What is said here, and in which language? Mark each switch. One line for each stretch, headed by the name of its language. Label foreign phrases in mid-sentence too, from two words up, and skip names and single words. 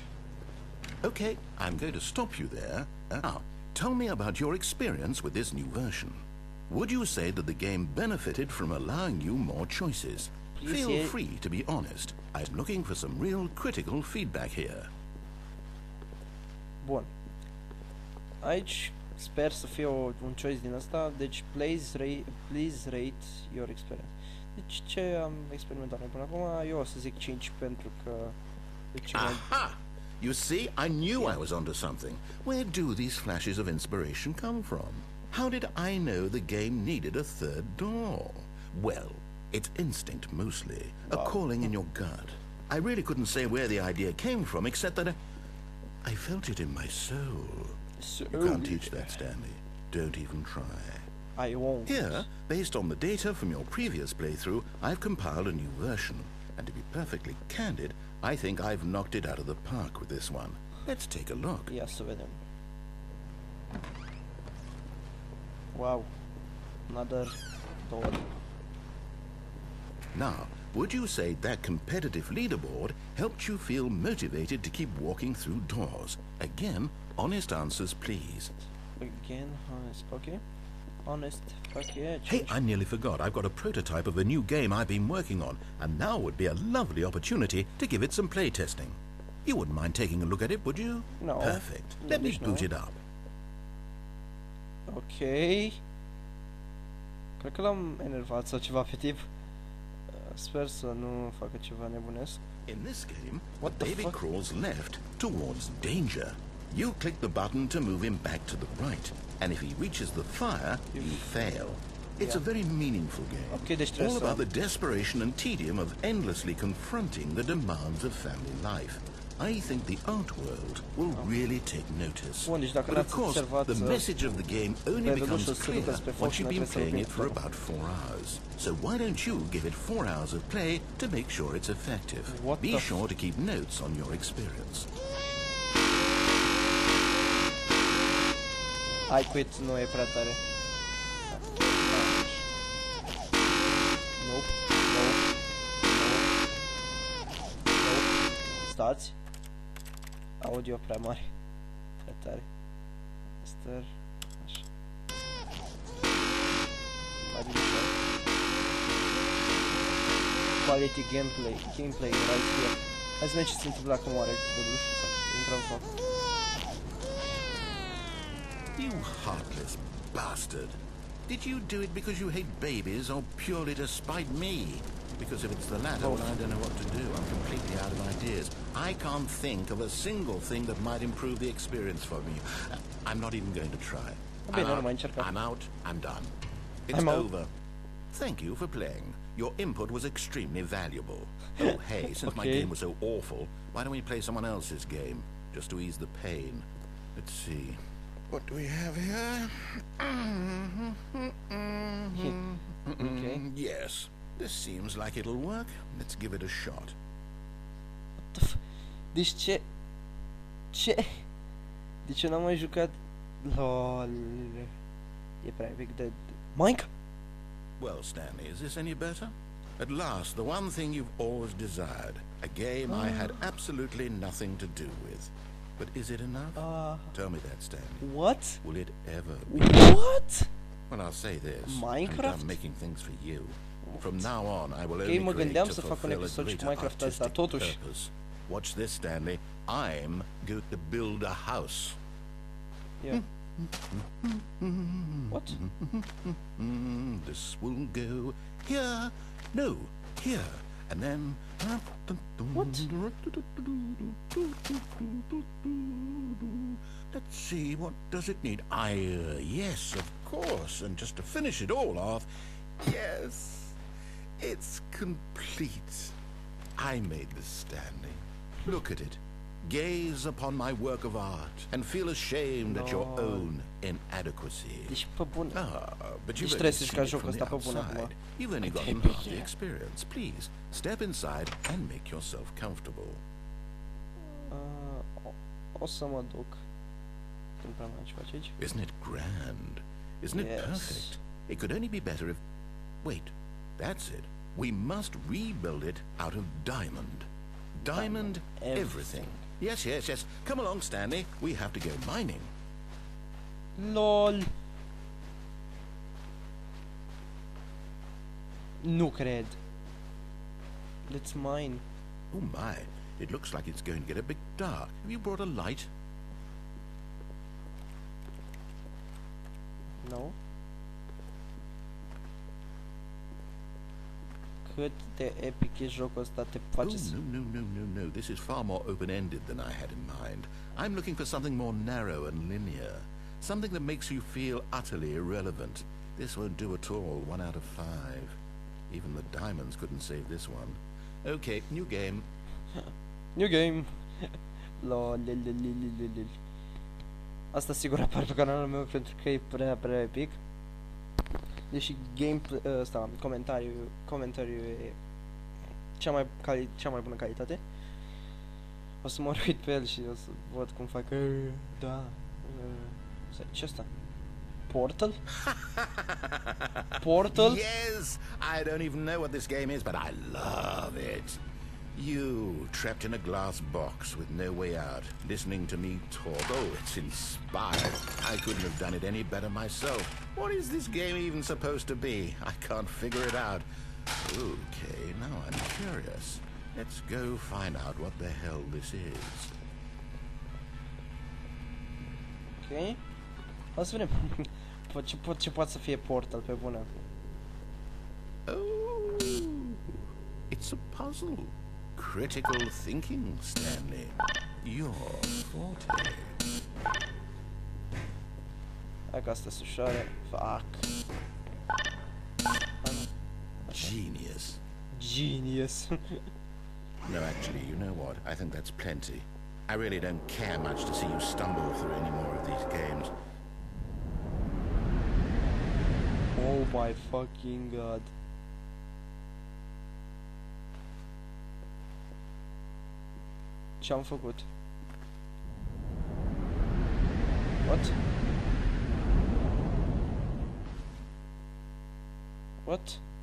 English: Okay, I'm going to stop you there. Now, tell me about your experience with this new version. Would you say that the game benefited from allowing you more choices? Please Feel say- free to be honest. I'm looking for some real critical feedback here.
Romanian: Bun. Aici sper să fie un choice din asta.
English: Deci please rate your experience.
Romanian: Deci ce am experimentat noi până acum, eu o să zic 5 pentru că e cel mai... Aha!
English: You see, I knew I was onto something. Where do these flashes of inspiration come from? How did I know the game needed a third door? Well, it's instinct mostly, a calling in your gut. I really couldn't say where the idea came from, except that I felt it in my soul. You can't teach that, Stanley. Don't even try. I won't. Here, based on the data from your previous playthrough, I've compiled a new version. And to be perfectly candid, I think I've knocked it out of the park with this one. Let's take a look.
Romanian: Ia să vedem.
English: Wow. Another door. Now, would you say that competitive leaderboard helped you feel motivated to keep walking through doors? Again, honest answers, please. Again, honest. Okay. Honest. Fuck yeah. Hey, Change. I nearly forgot. I've got a prototype of a new game I've been working on, and now would be a lovely opportunity to give it some play testing. You wouldn't mind taking a look at it, would you? No. Perfect. No, Let me there's boot no. it up. Ok.
Romanian: Cred că l-am enervat sau ceva pe tip. Sper să nu facă ceva nebunesc.
English: In this game, What the the baby fuck? crawls left towards danger. You click the button to move him back to the right, and if he reaches the fire, you fail. It's a very meaningful game.
Romanian: Ok, deci trebuie
English: All
Romanian: să...
English: about the desperation and tedium of endlessly confronting the demands of family life. I think the art world will really take notice.
Romanian: Bun, deci dacă
English: But of
Romanian: n-ați
English: course,
Romanian: observat,
English: the message of the game only
Romanian: pe
English: becomes
Romanian: redusul să
English: clear
Romanian: duceți pe foc
English: once
Romanian: și
English: you've
Romanian: noi
English: been
Romanian: trebuie să
English: playing it for
Romanian: oprim.
English: about 4 hours. So why don't you give it 4 hours of play to make sure it's effective? What Be the sure to keep notes on your experience. I quit,
Romanian: nu e prea tare.
English: Nope. Nope.
Romanian: Nope. Stați. Audio prea mare. Prea tare. Star. Așa.
English: Quality gameplay right here.
Romanian: Hai să vedem ce se întâmplă acum oare cu dușul sau intrăm în foc.
English: You heartless bastard. Did you do it because you hate babies or purely to spite me? Because if it's the latter, well, I don't know what to do. I'm completely out of ideas. I can't think of a single thing that might improve the experience for me. I'm not even going to try.
Romanian: Bine, nu mai încerca.
English: I'm out. I'm done. It's I'm out. over. Thank you for playing. Your input was extremely valuable. Oh, hey, since my Okay. game was so awful, why don't we play someone else's game, just to ease the pain? Let's see. What do we have here? Okay. Yes, this seems like it'll work. Let's give it a shot.
Romanian: Deci ce? Ce? De ce n-am mai jucat? LOL. e prea epic de Minecraft.
English: Well, Stanley, is this any better? At last, the one thing you've always desired. A game I had absolutely nothing to do with. But is it enough? Tell me that, Stanley. What? Will it ever be? What? Well, I'll say this. Minecraft? I'm making things for you. From now on, I will Ok, only
Romanian: mă
English: create
Romanian: gândeam
English: to
Romanian: să fac un
English: fulfill a
Romanian: episod și cu
English: greater
Romanian: Minecraft asta,
English: artistic
Romanian: totuși.
English: purpose. Watch this, Stanley. I'm going to build a house. Yeah. What? This will go here. No, here. And then... What? Let's see, what does it need? Yes, of course. And just to finish it all off, yes, it's complete. I made this, Stanley. Look at it. Gaze upon my work of art and feel ashamed at your own inadequacy.
Romanian: Deci pe bune.
English: But
Romanian: Deci
English: you've
Romanian: trebuie
English: only
Romanian: să-și
English: seen
Romanian: ca
English: it
Romanian: jocul
English: from
Romanian: ăsta
English: the
Romanian: pe bune acum.
English: outside. You've only gotten half the experience. Please, step inside and make yourself comfortable.
Romanian: O să mă duc. Nu prea mai ce faci aici.
English: Isn't it grand? Isn't it Yes. perfect? It could only be better if... Wait, that's it. We must rebuild it out of diamond. Diamond everything. Yes, yes, yes. Come along, Stanley. We have to go mining.
Romanian: LOL. Nu cred.
English: Let's mine. Oh my, it looks like it's going to get a bit dark. Have you brought a light? No.
Romanian: Cât de epic e jocul ăsta, te face să...
English: No. This is far more open-ended than I had in mind. I'm looking for something more narrow and linear. Something that makes you feel utterly irrelevant. This won't do at all. 1 out of 5. Even the diamonds couldn't save this one. Okay, new game. New game. Lol.
Romanian: Asta sigur apar pe canalul meu pentru că e prea epic. Deși ăsta, comentariul e cea mai bună calitate. O să mă uit pe el și o să văd cum fac. Da. Ce asta? Portal? Portal?
English: Yes! I don't even know what this game is, but I love it. You, trapped in a glass box with no way out, listening to me talk. Oh, it's inspired. I couldn't have done it any better myself. What is this game even supposed to be? I can't figure it out. Okay, now I'm curious. Let's go find out what the hell this is. Ok.
Romanian: O să vedem ce poate să fie Portal pe bună.
English: Oh, it's a puzzle. Critical thinking, Stanley. Your forte.
Romanian: Hai că asta se ușoare.
English: Fuck. Genius. Genius. No, actually, you know what? I think that's plenty. I really don't care much to see you stumble through any more of these games. Oh my fucking god.
Romanian: Ce-am făcut?
English: What? What?